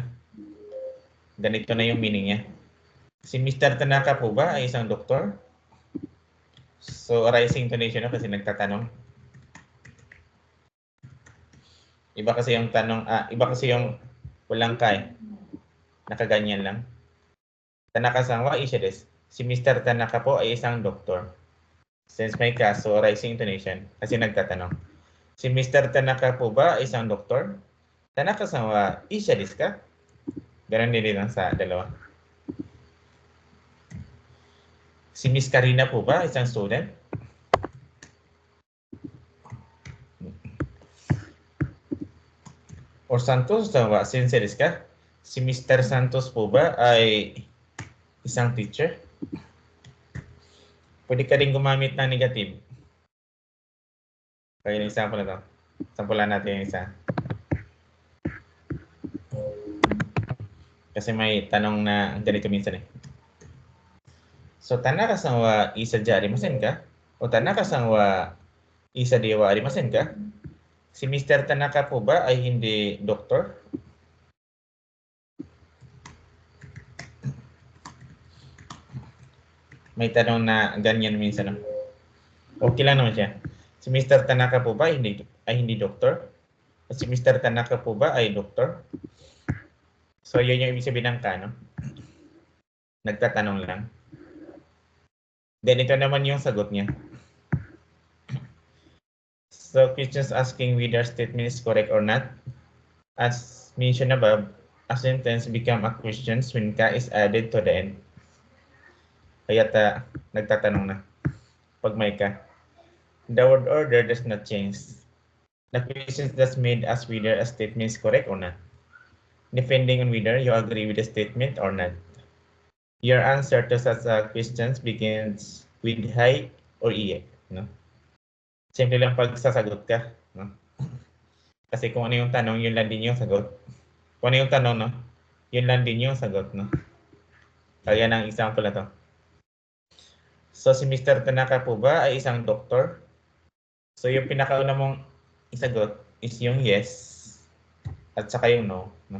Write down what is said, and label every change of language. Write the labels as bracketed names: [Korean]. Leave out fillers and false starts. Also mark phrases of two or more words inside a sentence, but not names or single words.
[Filipino] Ganito na yung meaning niya. Si Mr. Tanaka po ba ay isang doktor? So, [English] rising intonation [Filipino] na kasi nagtatanong. Iba kasi yung tanong, iba kasi yung walang ka nakaganyan lang. [Japanese] 田中さんは医者です. [Filipino] Si Mr. Tanaka po ay isang doktor. Since may ka, so [English] rising intonation [Filipino] kasi nagtatanong. Si Mr. Tanaka po ba ay isang doktor? [Japanese] 田中さんは医者ですか? [Filipino] Ganon din lang sa dalawa. Si Miss Karina po ba isang student? [Japanese] Or Santos wa sensei desu ka? [Filipino] Si Mr. Santos po ba ay isang teacher? Pwede ka rin gumamit ng negative. Kaya yung example na to. Sampulan natin yung isa. Kasi may tanong na ganito minsan eh. So, [Japanese] 田中さんはいさじゃありませんか? O 田中さんはいさではありませんか? [Filipino] Si Mr. Tanaka po ba ay hindi doktor? May tanong na ganyan minsan. No? Okay lang naman siya. Si Mr. Tanaka po ba ay hindi doktor? O si Mr. Tanaka po ba ay doktor? So, yun yung ibig sabihin ng ka, no? Nagtatanong lang. Then, ito naman yung sagot niya. [English] So, questions asking whether statement is correct or not. As mentioned above, a sentence become a question when ka is added to the end. [Filipino] Kaya nagtatanong na pag may ka. [English] The word order does not change. The question that's made as whether a statement is correct or not, depending on whether you agree with the statement or not. Your answer to such questions begins with hi or iye, no? [Filipino] Simple lang pag sasagot ka, no? Kasi kung ano yung tanong, yun lang din yung sagot. Kung ano yung tanong, no? Yun lang din yung sagot, no? Kaya ng example na to. So, si Mr. Tanaka po ba ay isang doktor? So, yung pinakauna mong isagot is yung yes at saka yung no, no?